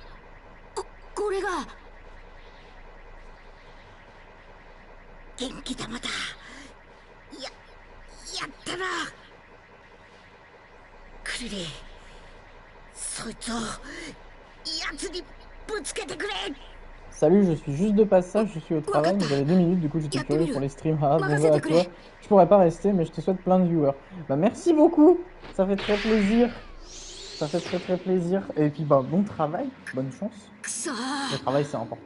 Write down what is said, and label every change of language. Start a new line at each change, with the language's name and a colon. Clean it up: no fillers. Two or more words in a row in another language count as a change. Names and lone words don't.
Japanese: これが元気玉だ。やったな。クリリン、そいつを奴にぶつけてくれ。
French: Salut, je suis juste de passage, je suis au travail, mais j'avais 2 minutes, du coup j'étais curieux pour les streams. Ah, bonjour à toi. Je pourrais pas rester, mais je te souhaite plein de viewers. Bah merci beaucoup, ça fait très plaisir. Ça fait très plaisir. Et puis bah bon travail, bonne chance. Le travail c'est important.